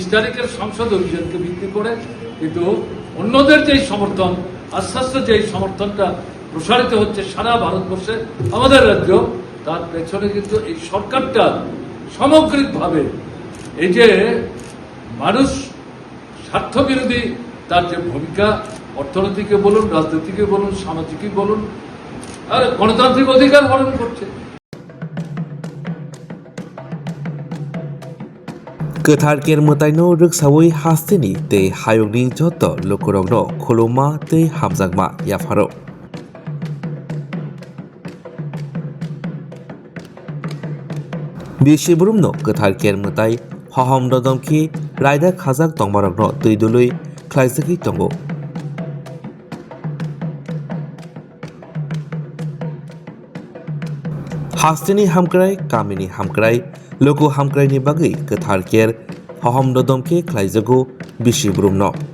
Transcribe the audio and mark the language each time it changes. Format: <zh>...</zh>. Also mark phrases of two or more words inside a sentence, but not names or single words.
<bn>তারিখের সংসদ অভিযানকে ভিত্তি করে, কিন্তু অন্যদের যেই সমর্থন আস্তে আস্তে যেই সমর্থনটা প্রসারিত হচ্ছে সারা ভারতবর্ষে আমাদের রাজ্য, তার পেছনে কিন্তু এই সরকারটা সামগ্রিকভাবে এই যে মানুষ স্বার্থবিরোধী তার যে ভূমিকা অর্থনীতিকে বলুন, রাজনীতিকে বলুন, সামাজিকই বলুন, আর গণতান্ত্রিক অধিকার হরণ করছে।</bn> <trp>गोथार केरमताइनो रोगसावै हास्तेनि तै हायगनि जत लोकरंनो खुलुमा तै हामजागमा याफारो बिसिबुरुमनो गोथार केरमताइ हहम ददमखि रायदा खाजाक तंगमारगनो दैदुलै ख्लाइजखि तंगो हास्तेनि हामक्राय कामिनि हामक्राय लोको हामक्रायनि बागै गोथार केर हहम ददमखि ख्लाइजगो बिसिबुरुमनो</trp>